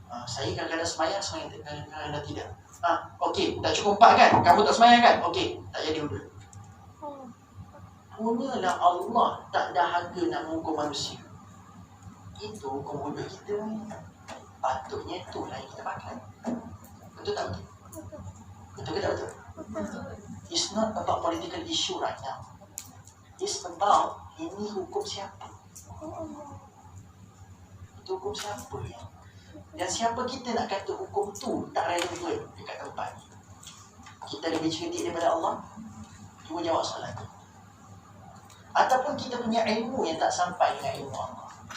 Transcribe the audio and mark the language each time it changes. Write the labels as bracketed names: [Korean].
[Malay] Saya kadang-kadang semayang kadang-kadang tidak. Okey, dah cukup 4 kan? Kamu tak semayang kan? Okey, tak jadi hudud. Punyalah Allah tak dahaga nak menghukum manusia. Itu hukum hudud kita ni. Patutnya itulah yang kita pakai. Betul tak betul? Betul ke tak betul? [English] It's not about political issue right now. It's about [Malay] ini hukum siapa? Itu hukum siapa ya? Dan siapa kita nak kata hukum tu tak relevan dekat tempat ni? Kita lebih cerdik daripada Allah? Cuba jawab soalan tu. Ataupun kita punya ilmu yang tak sampai dengan ilmu Allah?